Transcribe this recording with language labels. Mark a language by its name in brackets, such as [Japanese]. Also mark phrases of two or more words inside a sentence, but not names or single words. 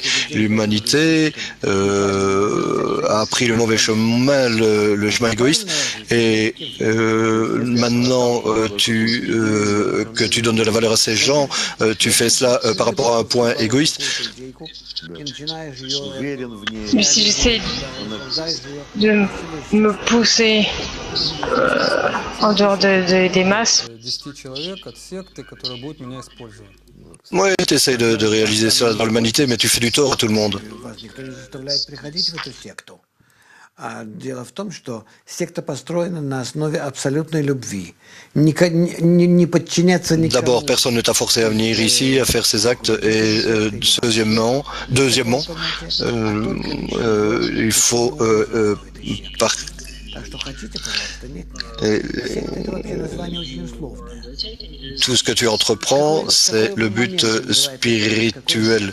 [French] L'humanité a pris le mauvais chemin, le chemin égoïste, et maintenant que tu donnes de la valeur à ces gens, tu fais cela par rapport à un point égoïste. Mais si j'essaie de me pousser en dehors des masses, [Russian] 10 человек от секты, которые будут меня использовать. [French] Oui, tu essaies de réaliser cela dans l'humanité, mais tu fais du tort à tout le monde. [Russian] Дело в том, что секта построена на основе абсолютной любви. Не подчиняться никому. [French] D'abord, personne ne t'a forcé à venir ici, à faire ces actes. Et deuxièmement, il faut tout ce que tu entreprends, c'est le but spirituel.